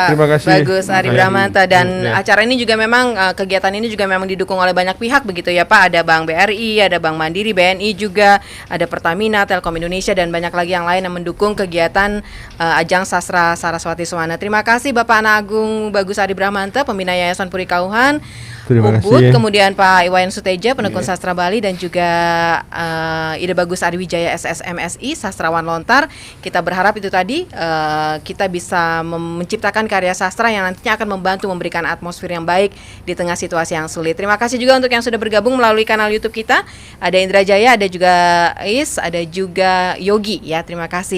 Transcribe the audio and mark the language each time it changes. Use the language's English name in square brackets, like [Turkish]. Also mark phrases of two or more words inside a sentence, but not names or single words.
[Indonesian] terima kasih. Bagus Ari Bramanta, dan Ya. acara ini juga memang kegiatan ini juga memang didukung oleh banyak pihak begitu ya Pak. Ada Bank BRI, ada Bank Mandiri, BNI juga, ada Pertamina, Telkom Indonesia, dan banyak lagi yang lain yang mendukung kegiatan Ajang Sastra Saraswati Sewana. Terima kasih Bapak Ana Agung Bagus Ari Bramanta, Pembina Yayasan Puri Kauhan Terima Ubud, kasih. kemudian Pak Iwayan Suteja, Penekun Sastra Bali, dan juga Ida Bagus Ariwijaya SSMSI, Sastrawan Lontar. Kita berharap itu tadi kita bisa menciptakan karya sastra yang nantinya akan membantu memberikan atmosfer yang baik di tengah situasi yang sulit. Terima kasih juga untuk yang sudah bergabung melalui kanal YouTube kita. Ada Indra Jaya, ada juga Is, ada juga Yogi ya. Terima kasih.